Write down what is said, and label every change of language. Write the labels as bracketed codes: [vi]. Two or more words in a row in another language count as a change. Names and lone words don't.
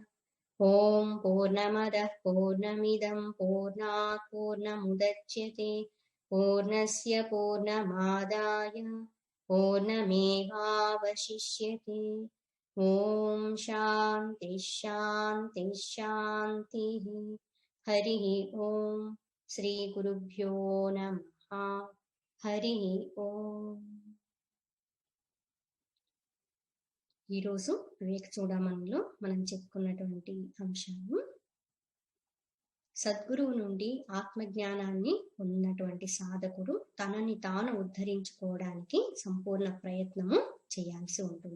[sa] Om Purnamadah Purnamidam Purnat Purnamudachyate Purnasya Purnamadaya Purnamevavashishyate. Om Shanti Shanti Shanti. Hari Om. Sri Gurubhyo Namaha. Hari Om. [te] ఈరోజు వివేక చూడమనిలో మనం చెప్పుకున్నటువంటి అంశము, సద్గురువు నుండి ఆత్మజ్ఞానాన్ని పొందినటువంటి సాధకుడు తనని తాను ఉద్ధరించుకోవడానికి సంపూర్ణ ప్రయత్నము చేయాల్సి ఉంటుంది.